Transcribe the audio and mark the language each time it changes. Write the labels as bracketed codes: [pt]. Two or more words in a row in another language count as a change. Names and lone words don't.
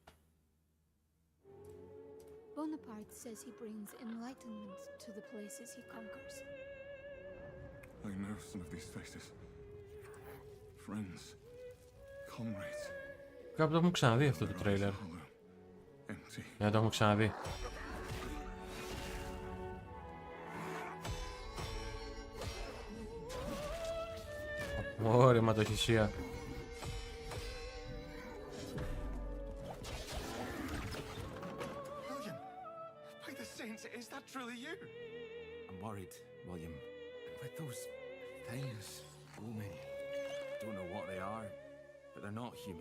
[en] Bonaparte says he brings enlightenment to the places he conquers. I know some of these faces. Friends. Comrades. [el] Κάπου το έχουμε ξαναδεί αυτό το τρέιλερ. Ναι, το έχουμε ξαναδεί. Ωραία ματοχυσία. [en] By the saints, is that truly you? I'm worried, William. With those things, Omen. Don't know what they are, but they're not human.